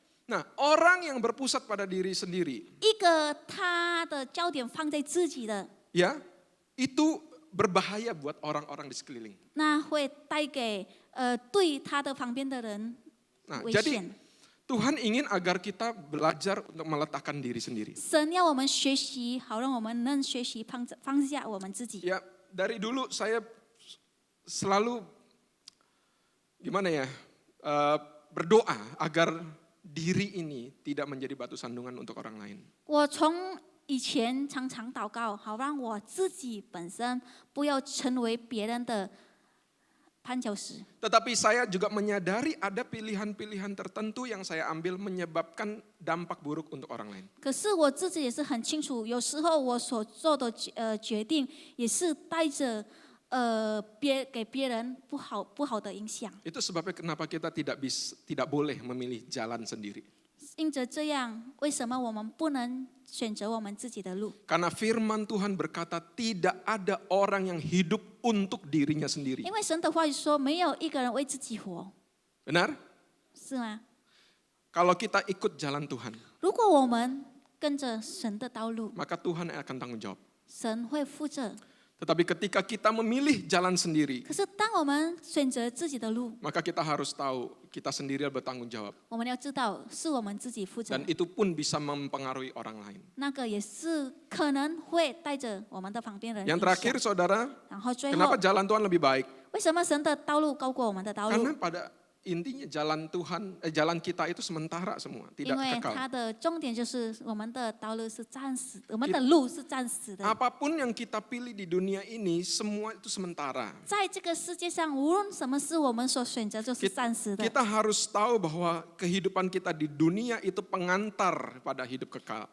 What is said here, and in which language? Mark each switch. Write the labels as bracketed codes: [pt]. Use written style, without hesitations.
[id] Nah, orang yang berpusat pada diri sendiri, [zh] 一个他的焦点放在自己的， [id] ya, itu berbahaya buat orang-orang di sekeliling. [zh] 那会带给对他的旁边的人 [id] Nah, [zh] 危 [id] jadi [zh] 险。 [id] Tuhan ingin agar kita belajar untuk meletakkan diri sendiri. [zh] 神要我们学习，好让我们能学习放下我们自己。 [id] Ya, dari dulu saya selalu gimana ya, berdoa agar diri ini tidak menjadi batu sandungan untuk orang lain. [zh] 我从以前常常祷告，好让我自己本身不要成为别人的绊脚石。 [id] Tetapi saya juga menyadari ada pilihan-pilihan tertentu yang saya ambil menyebabkan dampak buruk untuk orang lain. [zh] 可是我自己也是很清楚，有时候我所做的决定也是带着给别人不好的影响。 [id] Itu sebabnya kenapa kita tidak boleh memilih jalan sendiri. [zh] 因着这样，为什么我们不能选择我们自己的路？ [id] Karena firman Tuhan berkata tidak ada orang yang hidup untuk dirinya sendiri. [zh] 因为神的话语说，没有一个人为自己活， [id] Benar? [zh] 是吗？ [id] Kalau kita ikut jalan Tuhan, [zh] 如果我们跟着神的道路， [id] maka Tuhan yang akan tanggung jawab. [zh] 神会负责。 [id] Tetapi ketika kita memilih jalan sendiri, [zh] 可是当我们选择自己的路， [id] maka kita harus tahu kita sendiri bertanggung jawab. [zh] 我们要知道是我们自己负责 [id] Dan，itu pun bisa mempengaruhi orang lain. [zh] 那个也是可能会带着我们的旁边人影 [id] Yang [zh] 响。 [id] terakhir saudara, [zh] 然后最 [id] kenapa [zh] 后， [id] jalan Tuhan lebih baik? [zh] 为什么神的道路高过我们的道 [id] Karena [zh] 路？ [id] pada intinya jalan kita itu sementara semua, [zh] 因 [id] tidak [zh] 为 [id] kekal. [zh] 它的重点就是我们的道路是暂时，我们的路是暂时的。 [id] Apapun yang kita pilih di dunia ini, semua itu sementara. [zh] 在这个世界上，无论什么事，我们所选择就是暂时的。 [id] Kita harus tahu bahwa kehidupan kita di dunia itu pengantar pada hidup kekal.